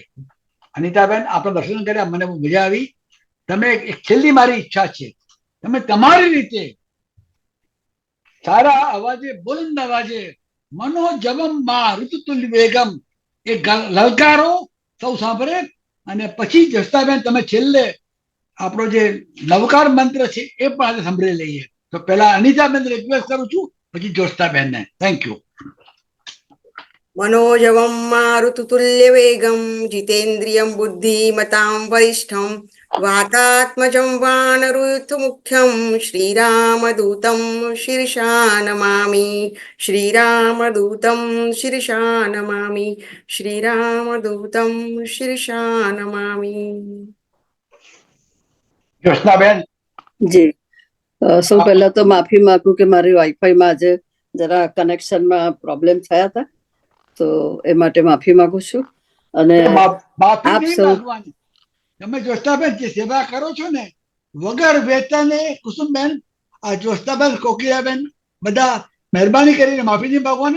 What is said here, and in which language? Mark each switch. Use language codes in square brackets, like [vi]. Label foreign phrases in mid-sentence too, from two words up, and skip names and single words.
[gu] અનિતાબેન, આપણે દર્શન કર્યા, મને બહુ મજા આવી. તમે એક છેલ્લી મારી ઈચ્છા છે, તમે તમારી રીતે સારા અવાજે, બુલંદ અવાજે [sa] મનોજવમ માં ઋતુતુલ વેગમ [gu] એ લલકારો, સૌ સાંભળે. અને પછી જસ્તાબેન તમે છેલ્લે આપણો જે નવકાર મંત્ર છે એ પણ આજે સાંભળી લઈએ. તો પહેલા અનિતાબેન રિક્વેસ્ટ કરું છું, પછી જોસ્તાબેનને. [en] thank you. [sa] मनोजवं मारुततुल्यवेगं जितेन्द्रियं बुद्धिमतां वरिष्ठं वातात्मजं वानरयूथमुख्यं श्रीरामदूतं शिरसा नमामि. श्रीरामदूतं शिरसा नमामि. श्रीरामदूतं शिरसा नमामि. [gu] જોશનાબેન, જી, સૌ પહેલા તો માફી માંગુ કે મારી વાઈફાઈમાં આજે જરા કનેક્શનમાં પ્રોબ્લેમ થયા હતા, તો એ માટે માફી માંગુ છું. અને માફી આપ નહીં સૌ માંગવાની. તમે જોશનાબેન જે સેવા કરો છો ને વગર વેતને, કુસુમબેન, આ જોશનાબેન, કોકિલાબેન, બધા મહેરબાની કરીને માફી નહીં માંગવાની.